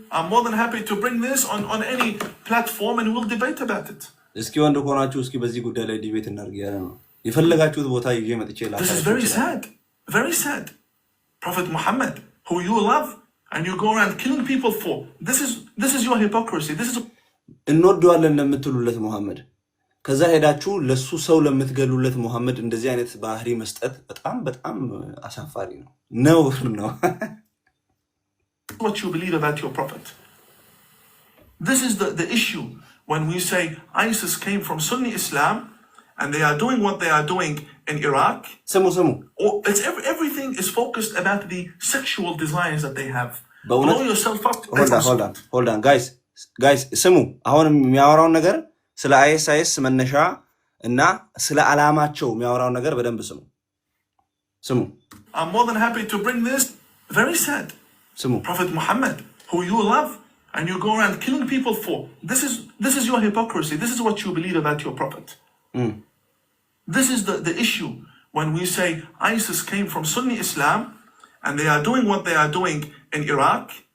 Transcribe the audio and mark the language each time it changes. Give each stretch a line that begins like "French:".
English: I'm more than happy to bring this on any platform and we'll debate about it.
Amharic: እስኪ ወንድ ሆናችሁ እስኪ በዚህ ጉዳይ ላይ ዲቤት እናድርግ ያለ ነው። የፈለጋችሁት ቦታ ይዤ መጥቼ
English: This is very sad. Very sad. Prophet Muhammad, who you love and you go around killing people for. This is your hypocrisy. This is
Amharic: እንወደዋለን ለምትሉለት ሙሐመድ ከዛ ሄዳችሁ ለሱ ሰው ለምትገሉለት ሙሐመድ እንደዚህ አይነት ባህሪ መስጠት በጣም አሳፋሪ ነው። ነውር ነው።
English: What you believe about your prophet. This is the issue when we say ISIS came from Sunni Islam and they are doing what they are doing in Iraq.
Amharic: ስሙ
English: It's everything is focused about the sexual desires that they have. Blow yourself up. Hold on guys
Amharic: ስሙ። አሁን የሚያወራው ነገር ስለ አይኤስ መነሻ እና ስለ አላማቸው የሚያወራው ነገር በደንብ ስሙ።
English: I'm more than happy to bring this. Very sad. Prophet Muhammad, who you love and you go around killing people for. This is your hypocrisy. This is what you believe about your prophet. This is the issue when we say ISIS came from Sunni Islam and they are doing what they are doing in Iraq.